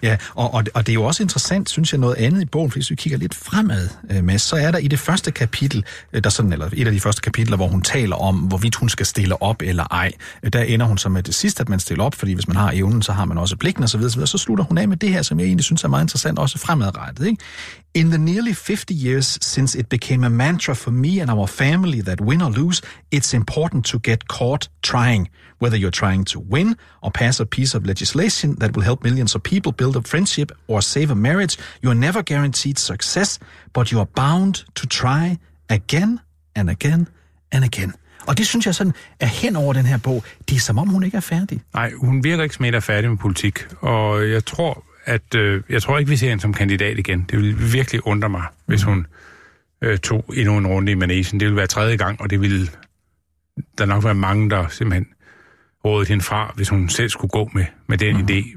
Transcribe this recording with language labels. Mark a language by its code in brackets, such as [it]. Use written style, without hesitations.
[da] Ja, og det er jo også interessant, synes jeg, noget andet i bogen, hvis vi kigger lidt fremad, Mads, så er der i det første kapitel, der sådan, eller et af de første kapitler, hvor hun taler om, hvorvidt hun skal stille op eller ej, der ender hun så med det sidste, at man stiller op, fordi hvis man har evnen, så har man også blikken osv., og så slutter hun af med det her, som jeg egentlig synes er meget interessant, også fremadrettet, ikke? [en] In the nearly 50 years since it became a mantra for me and our family that win or lose, it's important to get caught trying. Whether you're trying to win or pass a piece of legislation that will help millions of people build a friendship or save a marriage, you're never guaranteed success, but you're bound to try again and again and again. [da] Og det synes jeg sådan er hen over den her bog. Det er som om, hun ikke er færdig. Nej, hun virker ikke som en, der er færdig med politik. Og jeg tror... jeg tror ikke, vi ser hende som kandidat igen. Det ville virkelig undre mig, hvis hun tog endnu en runde i manegen. Det ville være tredje gang, og det ville der nok være mange, der simpelthen rådede hende fra, hvis hun selv skulle gå med den idé.